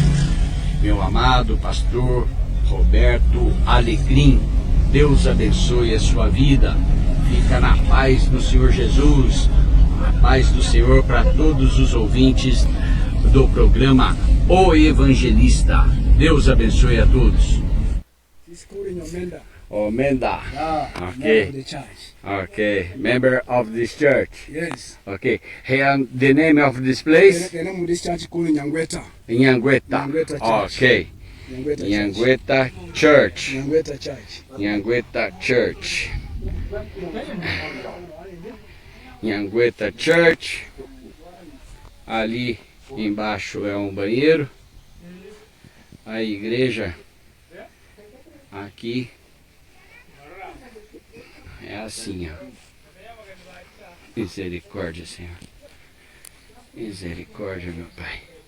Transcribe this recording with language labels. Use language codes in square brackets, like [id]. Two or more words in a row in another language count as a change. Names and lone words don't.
[pt] Meu amado pastor Roberto Alecrim, Deus abençoe a sua vida, fica na paz do Senhor Jesus, a paz do Senhor para todos os ouvintes do programa O Evangelista. Deus abençoe a todos. Menda. [en] Okay. Okay. Member of this church. Yes. Okay. And the name of this place? The name of this church is called Nyangweta. Nyangueta. Nyangweta Church. Okay. Nyangweta Nyangueta Church. Nyangweta Church. Nyangueta Church. Nyangueta Church. [pt] Ali embaixo é um banheiro. A igreja aqui é assim, ó. Misericórdia, Senhor. Misericórdia, meu Pai.